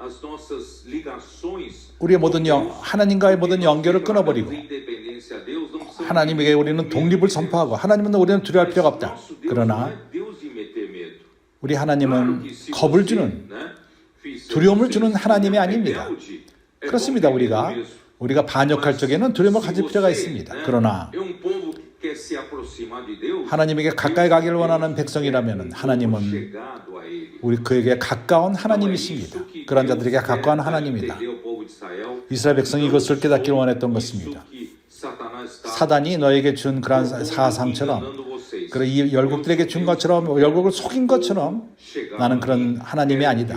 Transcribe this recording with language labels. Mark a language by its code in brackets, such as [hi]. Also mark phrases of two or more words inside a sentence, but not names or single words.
[ko] 우리의 모든 하나님과의 모든 연결을 끊어버리고 하나님에게 우리는 독립을 선포하고 하나님은 우리는 두려워할 필요가 없다. 그러나 우리 하나님은 겁을 주는 두려움을 주는 하나님이 아닙니다. 그렇습니다. 우리가 반역할 적에는 두려움을 가질 필요가 있습니다. 그러나 [pt] aproximar de Deus, [ko] 하나님에게 가까이 가기를 원하는 백성이라면 하나님은 [pt] chegado a ele. [ko] 우리 그에게 가까운 하나님이십니다. 그런 자들에게 가까운 하나님이다. 이스라엘 백성이 이것을 깨닫기를 원했던 것입니다. 사단이 너에게 준 그런 사상처럼, 그런 이 열국들에게 준 것처럼, 열국을 속인 것처럼 나는 그런 하나님이 아니다.